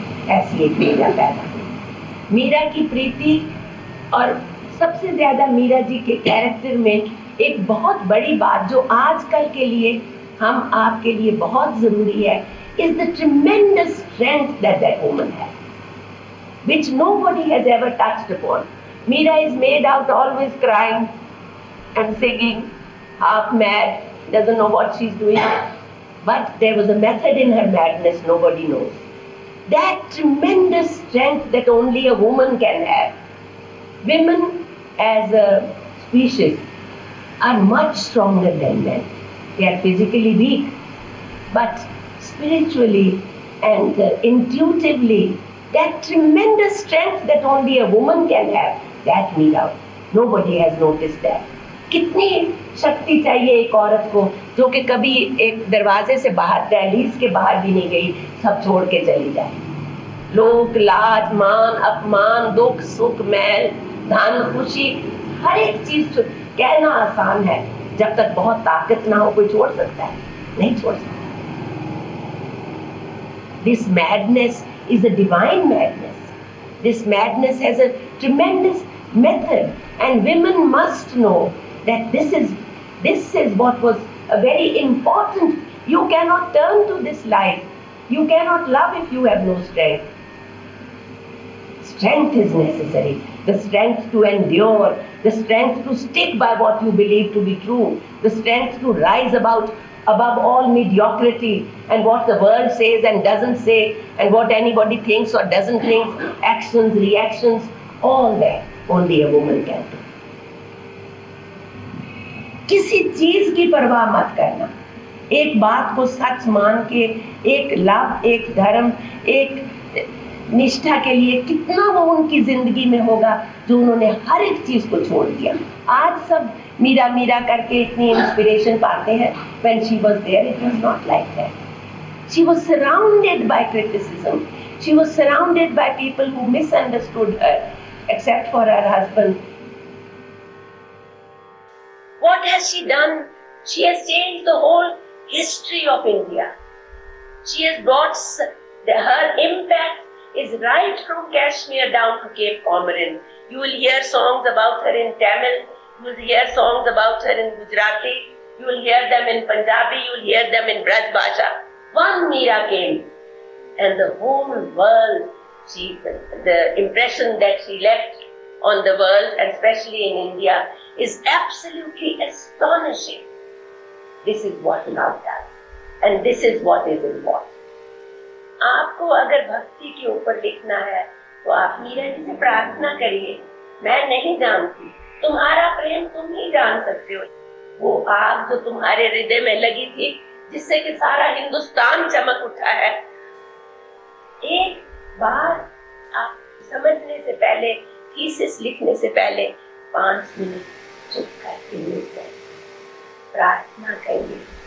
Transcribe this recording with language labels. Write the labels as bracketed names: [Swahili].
[Hindi] ऐसी एक मीरा पैदा हुई। मीरा की प्रीति और सबसे ज्यादा मीरा जी के कैरेक्टर में एक बहुत बड़ी बात जो आजकल के लिए हम आपके लिए बहुत जरूरी है, [English] is the tremendous strength that that woman has, which nobody has ever touched upon. Meera is made out always crying and singing, half mad, doesn't know what she's doing. But there was a method in her madness nobody knows. That tremendous strength that only a woman can have. Women as a species are much stronger than men. They are physically weak, but spiritually and intuitively, that tremendous strength that only a woman can have, that Meera, nobody has noticed that. [Hindi] कितनी शक्ति चाहिए एक औरत को जो कि कभी एक दरवाजे से बाहर, दहलीज के बाहर भी नहीं गई, सब छोड़ के चली जाए। लोग, लाज, मान, अपमान, दुख, सुख, मैल, धन, खुशी, हर एक चीज कहना आसान है, जब तक बहुत ताकत ना हो कोई छोड़ सकता है? नहीं छोड़ सकता। [English] This madness is a divine madness. This madness has a tremendous method, and women must know that this is what was a very important. You cannot turn to this life. You cannot love if you have no strength. Strength is necessary. The strength to endure, the strength to stick by what you believe to be true, the strength to rise above all mediocrity and what the world says and doesn't say, and what anybody thinks or doesn't think, actions, reactions, all that only a woman can do. [Hindi] किसी चीज की परवाह मत करना, एक बात को सच मान के, एक लाभ, एक धर्म, एक निष्ठा के लिए कितना वो उनकी जिंदगी में होगा जो उन्होंने हर एक चीज को छोड़ दिया। आज सब मीरा मीरा करके इतनी इंस्पिरेशन पाते हैं। [English] When she was there, it was not like that. She was surrounded by criticism. She was surrounded by people who misunderstood her, except for her husband. What has she done? She has changed the whole history of India. She has brought her impact is right from Kashmir down to Cape Comorin. You will hear songs about her in Tamil, you will hear songs about her in Gujarati, you will hear them in Punjabi, you will hear them in Braj Bhasha. One Meera came, and the whole world, the impression that she left on the world, and especially in India, is absolutely astonishing. This is what love does, and this is what is important. [Hindi] आपको अगर भक्ति के ऊपर लिखना है तो आप मीरा जी से प्रार्थना करिए। मैं नहीं जानती, तुम्हारा प्रेम तुम ही जान सकते हो। वो आग जो तुम्हारे हृदय में लगी थी, जिससे कि सारा हिंदुस्तान चमक उठा है, एक बार आप समझने से पहले, थीसिस लिखने से पहले 5 मिनट चुप करके बैठिए, प्रार्थना करिए।